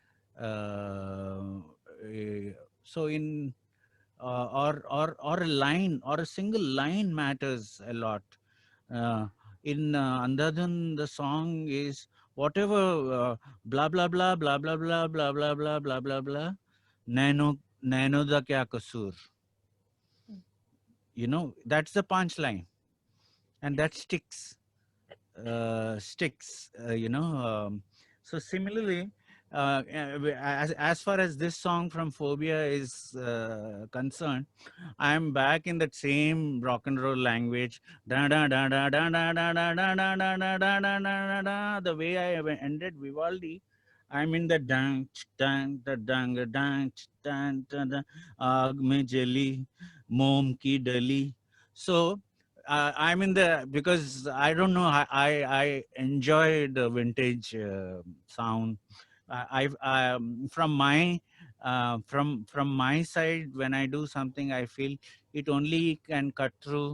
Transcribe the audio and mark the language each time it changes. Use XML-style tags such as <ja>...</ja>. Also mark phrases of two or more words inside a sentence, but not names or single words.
<en>So in or a line or a single line matters a lot. In Andhadhun, the song is whatever blah blah blah blah blah blah blah blah blah blah blah blah.</en> <hi>नैनो नैनो दा क्या कसूर.</hi> <en>You know, that's the punchline, and that sticks. Sticks. So similarly, as far as this song from Phobia is concerned, I'm back in that same rock and roll language. Da da da da da da da da da da da da da da da da. The way I ended Vivaldi, I'm in the dang dang da dang dang dang da</en> <hi>आग में जली मोम की डली.</hi> <en>So I'm in the, because I don't know, I enjoy the vintage sound. From my from my side, when I do something, I feel it only can cut through.</en>